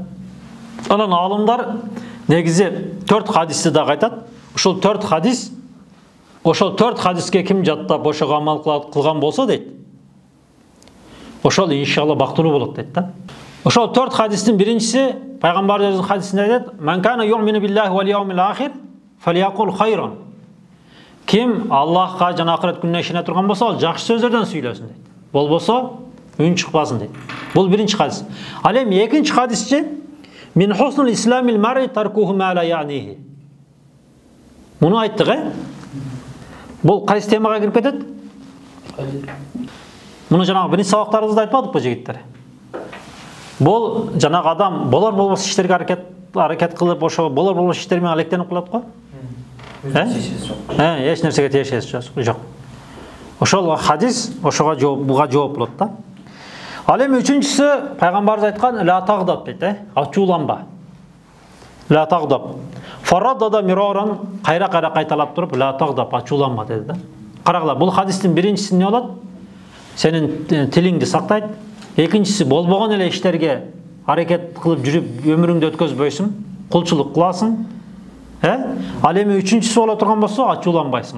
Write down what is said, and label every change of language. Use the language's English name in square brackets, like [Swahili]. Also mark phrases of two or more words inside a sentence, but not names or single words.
[Kyrgyz] Анан алымдар негизи 4 хадисти да айтат. Ошол 4 хадис, ошол 4 хадиске ким жаттап ошого амал кылган болсо дейт, ошол иншалла бактылуу болот дейт да. Ошол 4 хадистин биринчиси пайгамбардын хадисинде айтат: [Arabic] "من كان يؤمن بالله واليوم الآخر فليقل خيرا." [Kyrgyz] Ким Аллахка жана акырет күнүнө ишене турган болсо, ал жакшы сөздөрдөн сүйлөсүн дейт. Болбосо үн чыкпасын дейт. Бул биринчи хадис. Ал эми экинчи хадисчи: [Arabic] "من حسن إسلام المرء تركه ما لا يعنيه." [Kyrgyz] Муну айттык, Бул кайсы темага кирип кетет? Муну жанагы биринчи сабактарыбызда айтпадыкпы, жигиттер? Бул жанагы адам болор болбос иштерге аракет кылып, ошо болор болбос иштер менен алектенип калат го. Эч нерсеге тиешеси жок. Ошол хадис ошого жооп, буга жооп болот да. Ал эми үчүнчүсү пайгамбарыбыз айткан [Arabic] لا تغضب [Kyrgyz] дейт, ачууланба. [Arabic] لا تغضب. فردد مرارا [Kyrgyz] кайра-кайра кайталап туруп [Arabic] لا تغضب, [Kyrgyz] ачууланма деди да. Карагыла, бул хадистин биринчиси эмне болот? Сенин тилиңди сактайт. Экинчиси, болбогон эле иштерге аракет кылып жүрүп өмүрүңдү өткөзбөйсүң, кулчулук кыласың. Ал эми үчүнчүсү боло турган болсо, ачууланбайсың.